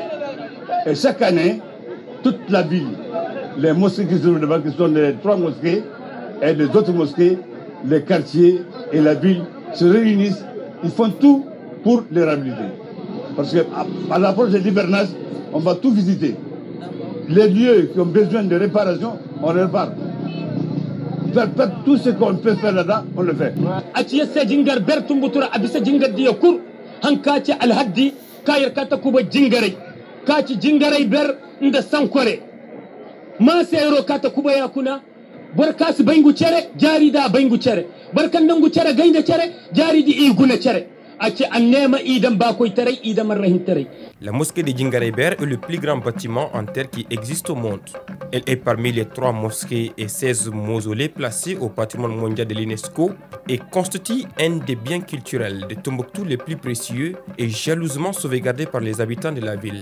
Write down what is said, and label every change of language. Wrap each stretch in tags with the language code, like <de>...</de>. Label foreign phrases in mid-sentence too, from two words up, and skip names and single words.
<fr>Et chaque année, toute la ville, les mosquées qui sont devant, qui sont les 3 mosquées, et les autres mosquées, les quartiers et la ville se réunissent. Ils font tout pour les réhabiliter. Parce qu'à l'approche de l'hivernage, on va tout visiter. Les lieux qui ont besoin de réparation, on les répare. Tout ce qu'on peut faire là-dedans, on le fait.</fr> <khq>Hankaci alhaddi kayar kata kuba jingarai kaci jingarai ber inda sankore ma sayro kata kuba yakuna bar kasu baingu cere jari da baingu cere barkan dangu cere gainda cere jari di iguna cere aci annema idan bakoy tare idan marrahin tare.</khq> <fr>La mosquée de Djingareyber est le plus grand bâtiment en terre qui existe au monde. Elle est parmi les 3 mosquées et 16 mausolées placés au patrimoine mondial de l'UNESCO et constitue un des biens culturels de Tombouctou les plus précieux et jalousement sauvegardé par les habitants de la ville.</fr>